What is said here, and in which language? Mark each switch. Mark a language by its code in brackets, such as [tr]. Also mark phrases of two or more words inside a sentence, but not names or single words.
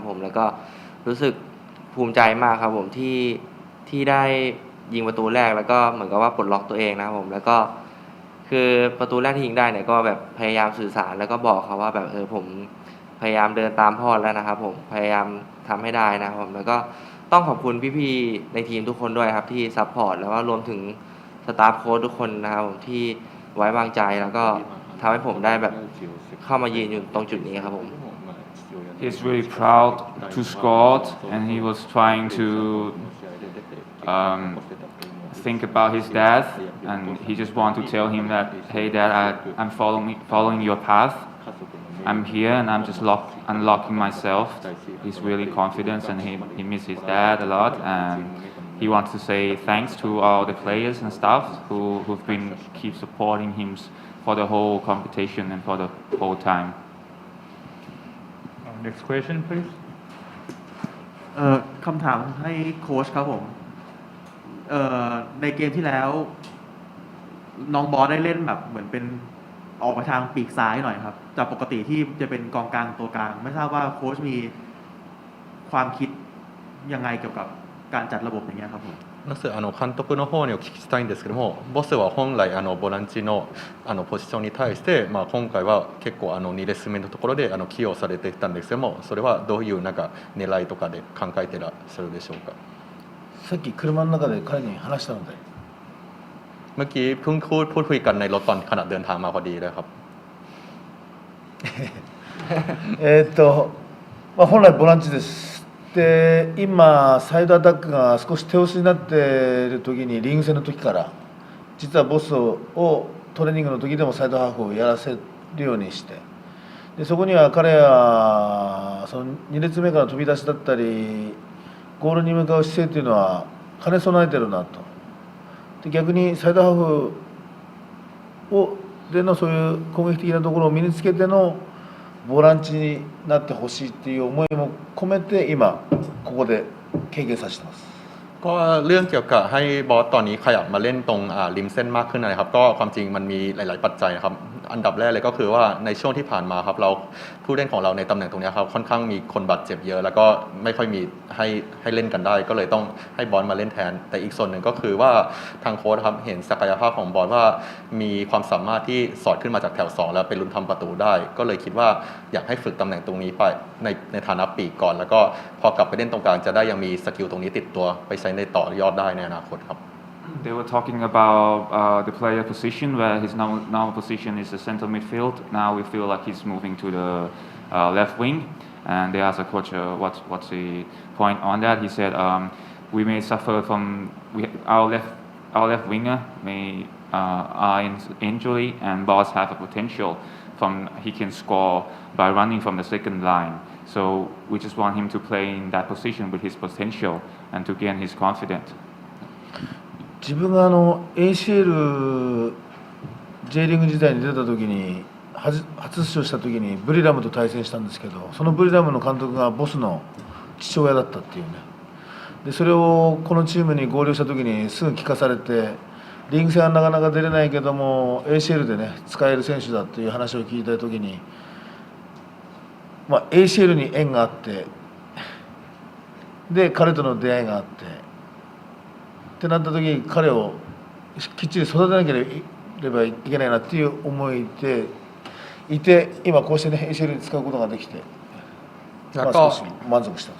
[th] ผมแล้วก็รู้สึกภูมิใจมากครับผมที่ได้ยิงประตูแรกแล้วก็เหมือนกับว่าปลดล็อกตัวเองนะครับผมแล้วก็คือประตูแรกที่ยิงได้เนี่ยก็แบบพยายามสื่อสารแล้วก็บอกเขาว่าแบบผมพยายามเดินตามพ่อแล้วนะครับผมพยายามทำให้ได้นะครับผมแล้วก็ต้องขอบคุณพี่ๆในทีมทุกคนด้วยครับที่ซัพพอร์ตแล้วก็รวมถึง [en] staff coach [th] ทุกคนนะครับผมที่ไว้วางใจแล้วก็ทำให้ผมได้แบบเข้ามายืนอยู่ตรงจุดนี้ครับผม [en] He's really proud to score and he was trying to think about his dad and he just want to tell him that hey dad I'm following your path I'm here and I'm just unlocking myself. He's really confident and he misses his dad a lot and he wants to say thanks to all the players and staff who've been keep supporting him for the whole competition and for the whole time. Next question, please. [th] คำถามให้โค้ชครับผมในเกมที่แล้วน้องบอสได้เล่นแบบเหมือนเป็นออกมาทางปีกซ้ายหน่อยครับจากปกติที่จะเป็นกองกลางตัวกลางไม่ทราบว่าโค้ชมีความคิดยังไงเกี่ยวกับการจัดระบบอย่างเงี้ยครับผม [ja] まず監督の方にお聞きしたいんですけども、ボスは本来ボランチのポジションに対して、今回は結構2列目のところで起用されてきたんですけども、それはどういうなんか狙いとかで考えてらっしゃるでしょうか。さっき車の中で彼に話したので。 [th] เมื่อกี้เพิ่งพูดคุยกันในรถตอนขณะเดินทางมาพอดีเลยครับ [ja] 本来ボランチです。で今サイドアタックが少し手薄になっている時にリーグ戦の時から実はボスをトレーニングの時でもサイドハーフをやらせるようにしてでそこには彼はその2列目から飛び出しだったりゴールに向かう姿勢というのは兼ね備えてるなとで逆にサイドハーフでのそういう攻撃的なところを身につけてのボランチになってほしいっていう思いも込めて今ここで経験させてます。 [th] ก็เรื่องเกี่ยวกับให้บอสตอนนี้ขยับมาเล่นตรงริมเส้นมากขึ้นนะครับก็ความจริงมันมีหลายๆปัจจัยครับอันดับแรกเลยก็คือว่าในช่วง ที่ผ่านมาครับเราผู้เล่นของเราในตำแหน่งตรงนี้ครับค่อนข้างมีคนบาดเจ็บเยอะแล้วก็ไม่ค่อยมีให้เล่นกันได้ก็เลยต้องให้บอสมาเล่นแทนแต่อีกส่วนหนึ่งก็คือว่าทางโค้ชครับเห็นศักยภาพของบอสว่ามีความสามารถที่สอดขึ้นมาจากแถว2แล้วเป็นลุ้นทำประตูได้ก็เลยคิดว่าอยากให้ฝึกตำแหน่งตรงนี้ไปในฐานะปีกก่อนแล้วก็พอกลับไปเล่นตรงกลางจะได้ยังมีสกิลตรงนี้ติดตัวไปใช้ในต่อยอดได้ในอนาคตครับ [en] They were talking about the player position where his normal position is the center midfield. Now we feel like he's moving to the left wing. And they asked the coach what's the point on that. He said we may suffer from our left winger may are injury and boss have a potential from he can score by running from the second line. So we just want him to play in that position with his potential and to gain his confidence. [ja] 自分がACL J リーグ時代に出た時に初出場した時にブリラムと対戦したんですけど、そのブリラムの監督がボスの父親だったっていうね。でそれをこのチームに合流した時にすぐ聞かされて、リーグ戦はなかなか出れないけども ACL でね使える選手だっていう話を聞いた時に、ACL に縁があって、で彼との出会いがあってってなった時に彼をきっちり育てなければいけないなっていう思いでいて、今こうしてね ACL に使うことができて、少し満足してます。